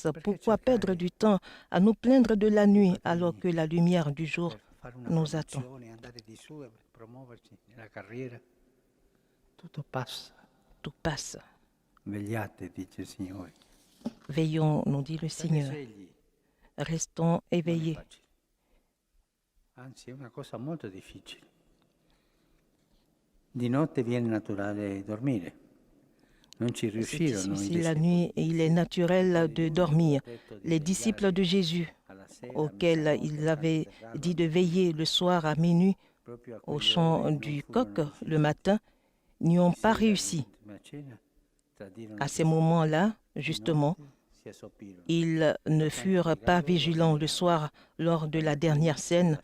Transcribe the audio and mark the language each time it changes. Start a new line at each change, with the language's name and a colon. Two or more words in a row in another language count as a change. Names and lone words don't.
French: Pourquoi perdre du temps à nous plaindre de la nuit alors que la lumière du jour nous attend? Tout passe. Veillons, nous dit le Seigneur. Restons éveillés.
Italian: Anzi, è una cosa molto difficile. Di notte viene naturale dormire. Non ci riuscirono.
French: C'est difficile la nuit et il est naturel de dormir. Les disciples de Jésus, auxquels il avait dit de veiller le soir à minuit au chant du coq le matin, n'y ont pas réussi. À ces moments-là, justement, ils ne furent pas vigilants le soir lors de la dernière scène.